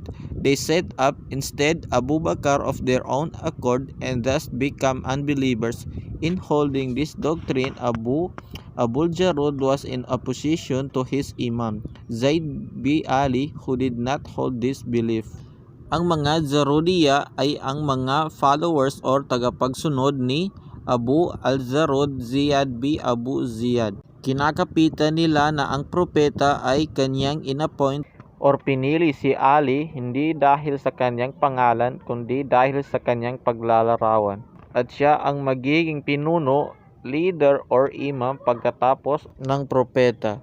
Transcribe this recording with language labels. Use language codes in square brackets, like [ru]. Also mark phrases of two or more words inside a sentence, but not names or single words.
[en] They set up instead Abu Bakr of their own accord, and thus become unbelievers. In holding this doctrine, Abul Jarud was in opposition to his Imam, Zaid b. Ali, who did not hold this belief. [tl] Ang mga Zarudiyya ay ang mga [en] followers or [tl] tagapagsunod ni Abu al-Zarud Ziyad b. Abu Ziyad. Kinakapitan nila na ang propeta ay kanyang inappoint or pinili si Ali hindi dahil sa kanyang pangalan kundi dahil sa kanyang paglalarawan, at siya ang magiging pinuno, [en] leader or [tl] imam pagkatapos ng propeta.